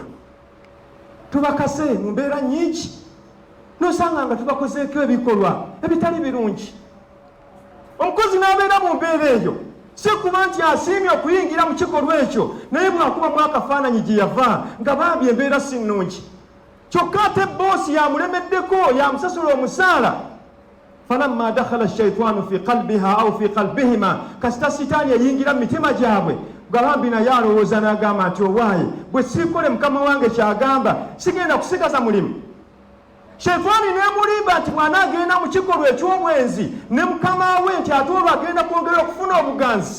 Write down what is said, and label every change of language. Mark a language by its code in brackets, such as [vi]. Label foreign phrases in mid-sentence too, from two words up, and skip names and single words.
[lg] tubakase mu mbeera nnyingi n'osanga nga tubakozeeko ebikolwa ebitali birungi. omukozi n'abeera mu mbeera eyo si kuba nti asiimye okuyingira mu kikolwa ekyo, naye bwakubamu akafaananyi gye yava nga bambi embeera si nnungi, kyokka ate boosi yamulemeddeko yamusasula omusaala, [ar] فلما دخل الشيطان في قلبها أو في قلبهما, [lg] kasita sitaani yayingira mu mitima gyabwe, galambi naye alowooza n'agamba nti owaaye bwe siikole mukama wange kyagamba sigenda kusigaza mulimu. Shaytaani neemulimba nti bw'anaagenda mu kikolwa eky'obwenzi ne mukama we nti ate olwo agenda kwongera okufuna obuganzi.